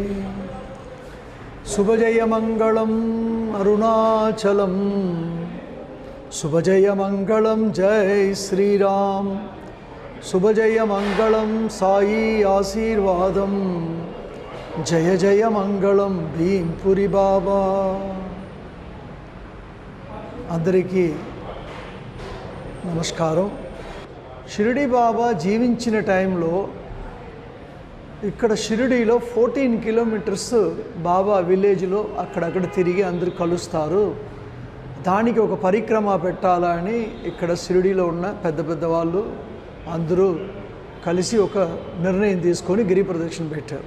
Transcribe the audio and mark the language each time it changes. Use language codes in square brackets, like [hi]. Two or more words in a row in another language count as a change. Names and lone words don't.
[sa] शुभजय मंगलम अरुणाचलम, शुभजय मंगलम जय श्री राम, शुभजय मंगलम साई आशीर्वादम, जय जय मंगलम भीमपुरी बाबा। [te] అందరికీ నమస్కారం। షిరిడి బాబా జీవించిన టైంలో ఇక్కడ షిరిడీలో 14 కిలోమీటర్స్ బాబా విలేజ్లో అక్కడక్కడ తిరిగి అందరూ కలుస్తారు. దానికి ఒక పరిక్రమ పెట్టాలని ఇక్కడ షిరిడీలో ఉన్న పెద్ద పెద్ద వాళ్ళు అందరూ కలిసి ఒక నిర్ణయం తీసుకొని గిరి ప్రదక్షిణ పెట్టారు.